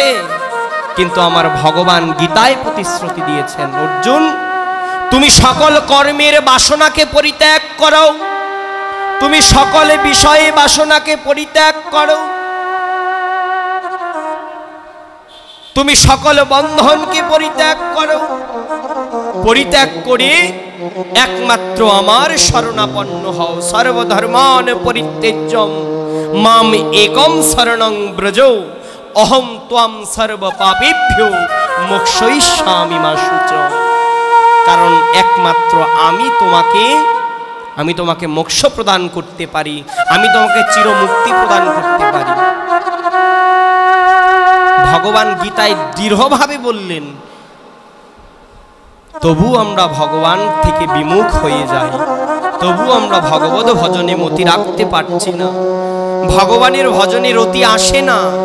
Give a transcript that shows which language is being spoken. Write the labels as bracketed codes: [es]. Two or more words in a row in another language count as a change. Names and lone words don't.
[bn] কিন্তু আমার ভগবান গীতায় প্রতিশ্রুতি দিয়েছেন, অর্জুন তুমি সকল কর্মের বাসনাকে পরিত্যাগ করো, তুমি সকল বিষয়ে বাসনাকে পরিত্যাগ করো, তুমি সকল বন্ধনকে পরিত্যাগ করো, পরিত্যাগ করে একমাত্র আমার শরণাপন্ন হও। [sa] সর্বধর্মান পরিত্যাজ্যম মাম একম শরণং ব্রজ অহম ত্বম সর্ব পাপেভ্যো মোক্ষয়িষ্যামি মা শুচ। [bn] কারণ একমাত্র আমি তোমাকে মোক্ষ প্রদান করতে পারি, আমি তোমাকে চিরমুক্তি প্রদান করতে পারি। ভগবান গীতায় দৃঢ়ভাবে বললেন, তবু আমরা ভগবান থেকে বিমুখ হয়ে যাই, তবু আমরা ভগবত ভজনে মতি রাখতে পারছি না, ভগবানের ভজনে রতি আসে না।